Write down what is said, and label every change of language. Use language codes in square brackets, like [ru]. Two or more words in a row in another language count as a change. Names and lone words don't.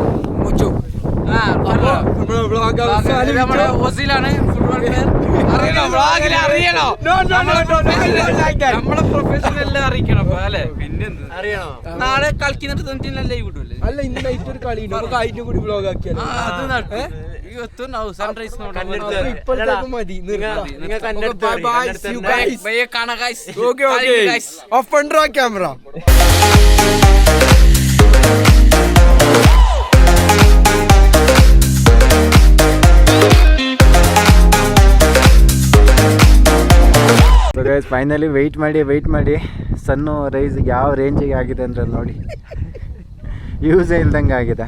[ml] ഓസിലാണ് [en] football player. [ml] അറിയണോ? നമ്മളെ പ്രൊഫഷണലിൽ അറിയിക്കണം അല്ലേ? പിന്നെ അറിയണോ? നാളെ കളിക്കുന്നിട്ട് 29 ലൈവ് കിട്ടൂല്ലേ? അല്ല, ഇന്ന് നൈറ്റ് ഒരു കളി ഉണ്ട്, നമുക്ക് അതിന്റെ കൂടി വ്ളോഗ് ആക്കിയാൽ അത് നടക്കും. [kn] ಇವತ್ತು ನಾವು ಸನ್ರೈಸ್ [ml] ഇപ്പോഴത്തേക്ക് മതി. കാണാം ഗൈസ്. [en] okay off [ml] പண்றா ക്യാമറ. [en] finally wait [kn] ಮಾಡಿ ಸನ್ನು ರೈಸ್ ಯಾವ ರೇಂಜಿಗೆ ಆಗಿದೆ ಅಂದ್ರೆ ನೋಡಿ, ಯೂಸೇ ಇಲ್ದಂಗೆ ಆಗಿದೆ.